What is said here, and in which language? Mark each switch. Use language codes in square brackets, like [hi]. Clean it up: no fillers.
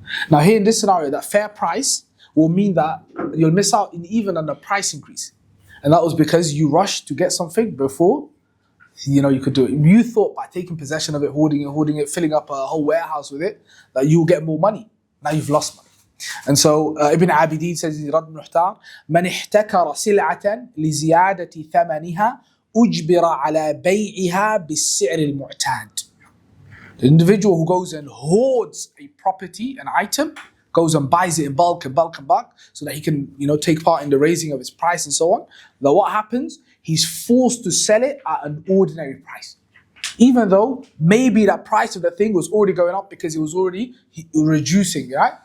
[en] Now here in this scenario, that fair price will mean that you'll miss out even on the price increase. And that was because you rushed to get something before you could do it. You thought by taking possession of it, hoarding it, filling up a whole warehouse with it, that you'll get more money. Now you've lost money. And so Ibn Abidin says in Rad al-Muhtar, [ar] من احتكر سلعة لزيادة ثمنها أجبر على بيعها بالسعر المعتاد. [en] The individual who goes and hoards a property, an item, goes and buys it in bulk, so that he can, take part in the raising of its price and so on. Now what happens? He's forced to sell it at an ordinary price. Even though maybe that price of the thing was already going up because it was already reducing, right?